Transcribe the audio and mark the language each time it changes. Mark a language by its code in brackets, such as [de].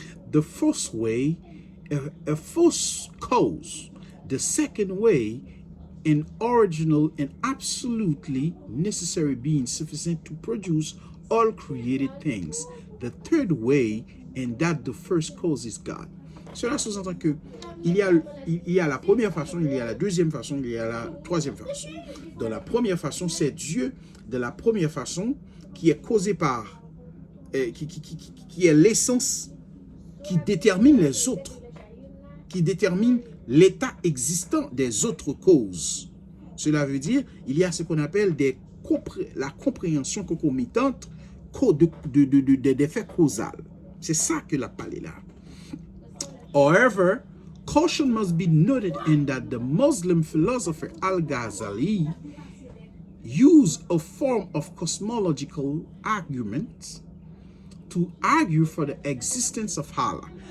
[en] The first way, a first cause. The second way, an original and absolutely necessary being sufficient to produce all created things. The third way, and that the first cause is God. [fr] Cela sous-entend que il y a la première façon, il y a la deuxième façon, il y a la troisième façon. Dans la première façon, c'est Dieu de la première façon qui est causé par, qui est l'essence qui détermine les autres, qui détermine l'état existant des autres causes. Cela veut dire, il y a ce qu'on appelle la compréhension concomitante des faits causaux. C'est ça que la parole est là. [en] However, caution must be noted in that the Muslim philosopher Al-Ghazali used a form of cosmological argument to argue for the existence of Allah.